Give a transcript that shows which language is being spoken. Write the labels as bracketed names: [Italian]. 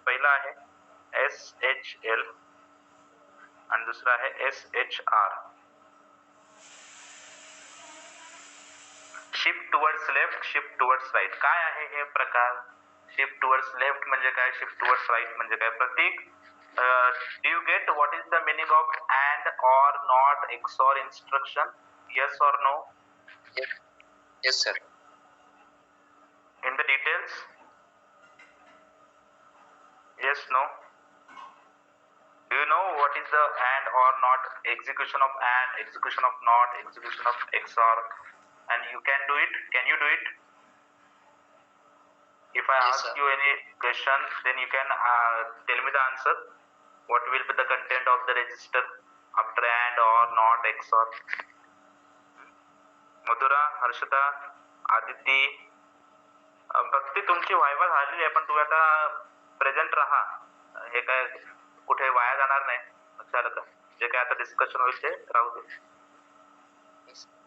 [Marathi] पहिलं आहे SHL आणि दुसरं आहे SHR. Shift towards left, shift towards right. काय आहे हे प्रकार? शिफ्ट टुवर्ड्स लेफ्ट म्हणजे काय? शिफ्ट टुवर्ड्स राईट म्हणजे काय? [English] Prateek, do you get what is the meaning of and or not XOR instruction? Yes or no? Yes, sir. In the details? Yes, no? Do you know what is the and or not? Execution of and, execution of not, execution of XOR, and you can do it? Can you do it? If I Yes, ask sir. you any question, then you can tell me the answer. what will be the content of the register after and or not XOR. [Marathi] Madhura, Harshada, Aditi, भक्ती तुमची viva झालेली आहे पण तू आता present राहा. हे काय कुठे वाया जाणार नाही. लक्षात आलं का? जे काय आता डिस्कशन होईल ते राहू दे.